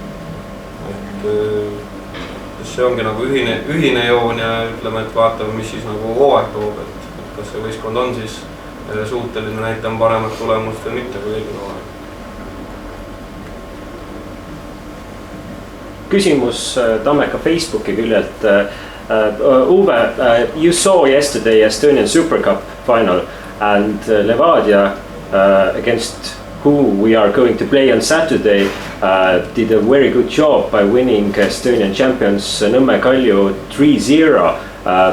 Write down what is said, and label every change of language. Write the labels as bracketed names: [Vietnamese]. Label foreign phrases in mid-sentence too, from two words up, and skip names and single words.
[Estonian] Et see ongi nagu ühine joon ja ütleme, et vaatame, mis siis nagu hooaeg toob, et kas see võistkond on siis suuteline näitama paremat tulemust või mitte kui eelmine hooaeg. Küsimus Tammeka Facebooki küljelt. [English] Uwe, you saw yesterday Estonian Super Cup final and Levadia against who we are going to play on Saturday did a very good job by winning Estonian champions Nõmme Kalju 3-0.